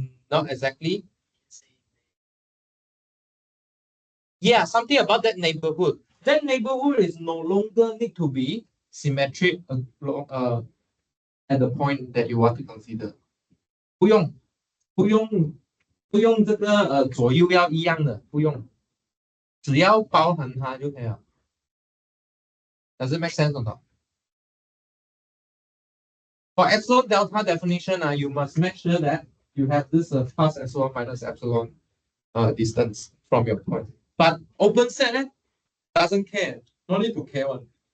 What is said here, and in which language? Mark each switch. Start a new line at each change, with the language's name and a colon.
English: Not exactly. Yeah, something about that neighborhood. That neighborhood is no longer need to be symmetric at the point that you want to consider.
Chinese: 不用这个左右要一样的，不用，只要包含它就可以了。
English: Does it make sense or not? For epsilon delta definition, you must make sure that you have this plus epsilon minus epsilon distance from your point. But open set doesn't care. No need to care one.